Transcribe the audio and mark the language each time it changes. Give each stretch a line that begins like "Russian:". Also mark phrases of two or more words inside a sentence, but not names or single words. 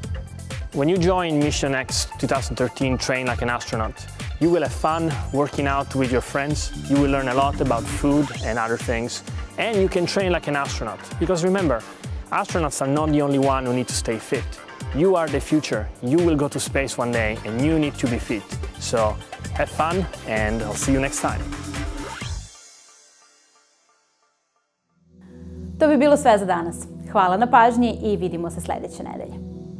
English: When you join Misijom X 2013 Train Like an Astronaut, you will have fun working out with your friends, you will learn a lot about food and other things, and you can train like an astronaut. Because remember, astronauts are not the only one who need to stay fit. You are the future, you will go to space one day and you need to be fit. So have fun and I'll see you next time.
Serbian: To bi bilo sve za danas. Hvala na pažnji i vidimo se sledeće nedelje.